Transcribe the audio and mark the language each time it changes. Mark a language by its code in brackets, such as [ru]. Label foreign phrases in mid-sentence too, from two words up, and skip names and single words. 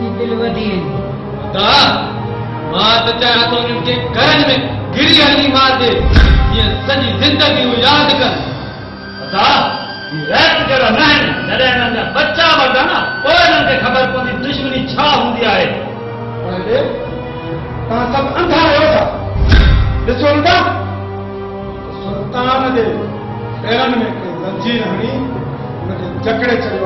[sd] कुछ वधी दा मां त चाहियां थो उन्हनि खे घरनि में गिरी हली मार दे ईअं सॼी ज़िंदगी हू यादि कर दा रैत जहिड़ा न आहिनि जॾहिं हिननि जा बच्चा वॾा न पोइ हिननि खे ख़बर पवंदी दुश्मनी छा हूंदी आहे तव्हां सभु अंधा आहियो छा ॾिसो उल्टा सुल्तान जे पेरनि में हिकिड़ी ज़ंजीर हणी हुनखे जकड़े छॾियो